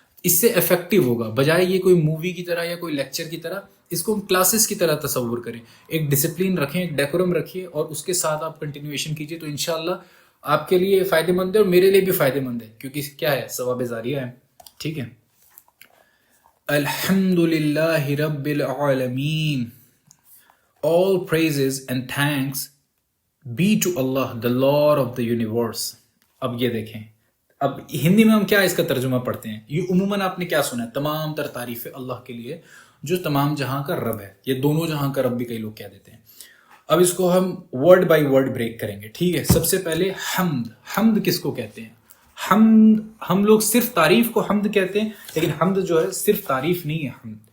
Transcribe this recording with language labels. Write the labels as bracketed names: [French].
[Urdu] اس سے افیکٹو ہوگا, بجائے یہ کوئی مووی کی طرح یا کوئی لیکچر کی طرح, اس کو ہم کلاسز کی طرح تصور کریں. ایک ڈسپلن رکھیں, ایک ڈیکورم رکھیے, اور اس کے ساتھ آپ کنٹینیویشن کیجیے, تو انشاءاللہ آپ کے لیے فائدہ مند ہے اور میرے لیے بھی فائدہ مند ہے, کیونکہ کیا ہے ثواب جاریہ ہے, ٹھیک ہے. [Arabic] الحمدللہ رب العالمین, [English] all praises and thanks be to Allah the Lord of the universe. [Urdu] اب یہ دیکھیں, اب ہندی میں ہم کیا اس کا ترجمہ پڑھتے ہیں, یہ عموماً آپ نے کیا سنا ہے, تمام تر تعریف اللہ کے لیے جو تمام جہاں کا رب ہے. یہ دونوں جہاں کا رب بھی کئی لوگ کہہ دیتے ہیں. اب اس کو ہم ورڈ بائی ورڈ بریک کریں گے, ٹھیک ہے. سب سے پہلے حمد. حمد کس کو کہتے ہیں؟ حمد, ہم لوگ صرف تعریف کو حمد کہتے ہیں, لیکن حمد جو ہے صرف تعریف نہیں ہے.